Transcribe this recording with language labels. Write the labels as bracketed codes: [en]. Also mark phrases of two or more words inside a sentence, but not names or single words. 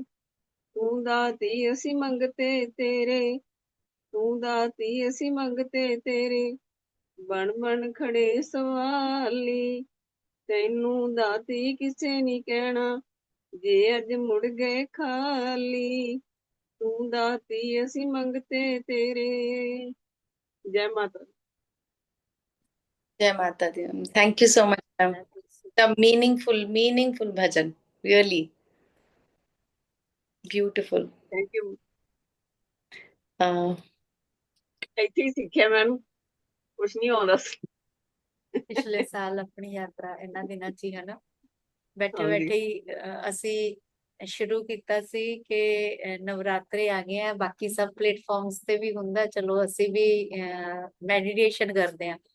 [pa] ਤੂੰ ਦਾਤੀ ਅਸੀਂ ਮੰਗਤੇ ਤੇਰੇ, ਤੂੰ ਦਾਤੀ ਅਸੀਂ ਮੰਗਤੇ ਤੇਰੇ, ਬਣ ਬਣ ਖੜੇ ਸਵਾਲੀ। ਤੈਨੂੰ ਦਾਤੀ ਕਿਸੇ ਨੀ ਕਹਿਣਾ, ਜੇ ਅੱਜ ਮੁੜ ਗਏ ਖਾਲੀ। ਤੂੰ ਦਾਤੀ ਅਸੀਂ ਮੰਗਤੇ ਤੇਰੇ। ਜੈ ਮਾਤਾ ਦੀ। ਜੈ ਮਾਤਾ ਦੀ। [en] thank you so much ma'am. The meaningful bhajan, really beautiful. thank you. Uh, [pa] ਇੱਥੇ ਹੀ ਸਿੱਖਿਆ ਮੈਨੂੰ, ਕੁਛ ਨਹੀਂ ਆਉਂਦਾ ਸੀ। ਪਿਛਲੇ ਸਾਲ ਆਪਣੀ ਯਾਤਰਾ ਇਹਨਾਂ ਦਿਨਾਂ 'ਚ ਹੀ ਹਨਾ, ਬੈਠੇ ਹਾਂਜੀ। ਬੈਠੇ ਹੀ ਅਸੀਂ ਸ਼ੁਰੂ ਕੀਤਾ ਸੀ ਕਿ ਨਵਰਾਤਰੇ ਆ ਗਏ ਆ, ਬਾਕੀ ਸਭ ਪਲੇਟਫਾਰਮਸ ਤੇ ਵੀ ਹੁੰਦਾ, ਚਲੋ ਅਸੀਂ ਵੀ ਮੈਡੀਟੇਸ਼ਨ ਕਰਦੇ ਆ।